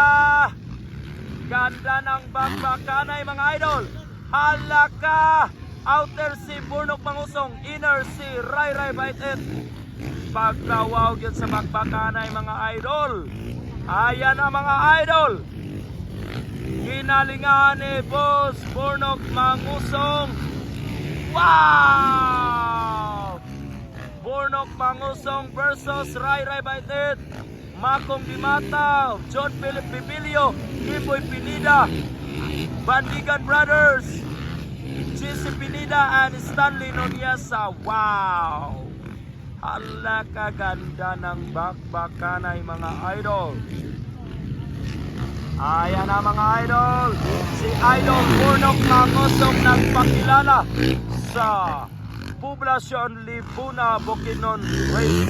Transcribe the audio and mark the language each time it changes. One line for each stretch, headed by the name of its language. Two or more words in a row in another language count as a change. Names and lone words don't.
Filipino: Ganda ng bakbakanay mga idol. Halaka! Outer si Bornok Mangosong, inner si Ray Baitet. Pagkawaw yun sa bakbakanay mga idol. Ayan na mga idol. Ginalingan ni Boss Bornok Mangosong. Wow! Bornok Mangosong versus Ray Baitet, Makong Dimata, John Philip Bibilio, Kimboy Pinida, Bandigan Brothers, JC Pinida, and Stanley Nonyasa. Wow! Hala kaganda ng bakbakanay mga idol. Ayan na mga idol, si Idol Bornok Mangosong nagpakilala sa Poblacion Libuna Bukidnon Race.